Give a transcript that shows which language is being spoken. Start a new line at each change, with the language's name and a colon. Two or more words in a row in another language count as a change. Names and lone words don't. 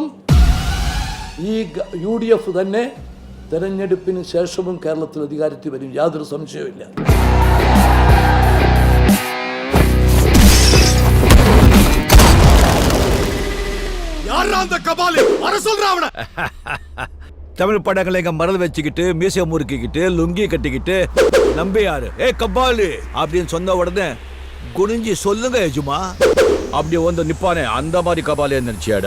Malayalam: ഈ UDF തന്നെ തെരഞ്ഞെടുപ്പിന് ശേഷവും കേരളത്തിൽ അധികാരത്തിൽ വരും, യാതൊരു സംശയവുമില്ല.
Tamil: தமிழ் படங்களை மறந்து வச்சுக்கிட்டு மீசை முறுக்கிக்கிட்டு லுங்கி கட்டிக்கிட்டு நம்பியாரு கபாலி அப்படின்னு சொன்ன உடனே குனிஞ்சி சொல்லுங்க எஜுமா அப்படி வந்து நிப்பானே, அந்த மாதிரி கபாலி நினைச்சியாடா?